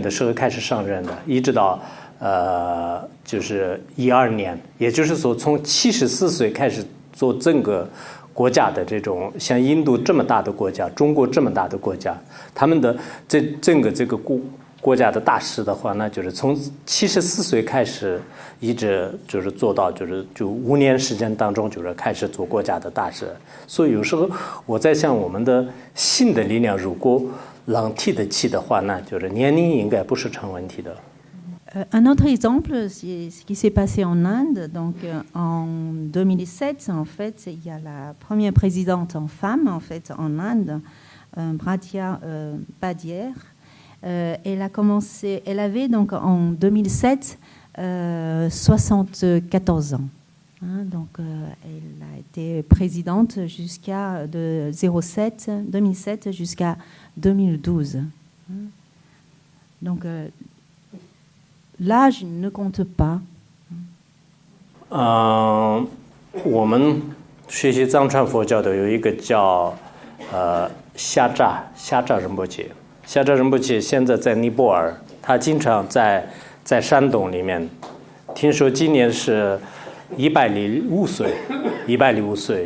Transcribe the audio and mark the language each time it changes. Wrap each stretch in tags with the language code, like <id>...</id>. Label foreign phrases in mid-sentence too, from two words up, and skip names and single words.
<zh>的时候开始上任的，一直到就是12年，也就是说从74岁开始做整个国家的这种像印度这么大的国家，中国这么大的国家，他们的整个这个国家的大事的话呢，就是从74岁开始，一直就是做到就5年时间当中，就是开始做国家的大事。所以有时候我在想，我们的新的力量如果能提得起的话呢，就是年龄应该不是成问题的。</zh> <fr>Un autre exemple, c'est ce qui s'est passé en Inde. Donc, en 2007, en fait, il y a la première présidente en femme, en fait, en Inde, Bhatia Badier. Elle a commencé, elle avait donc en 2007 74 ans. Donc elle a été présidente jusqu'à 2007 jusqu'à 2012. Donc l'âge ne compte pas.</fr> <zh>我们学习藏传佛教的有一个叫夏扎仁波切。夏扎仁波切现在在尼泊尔，他经常在山洞里面。听说今年是105岁。</zh>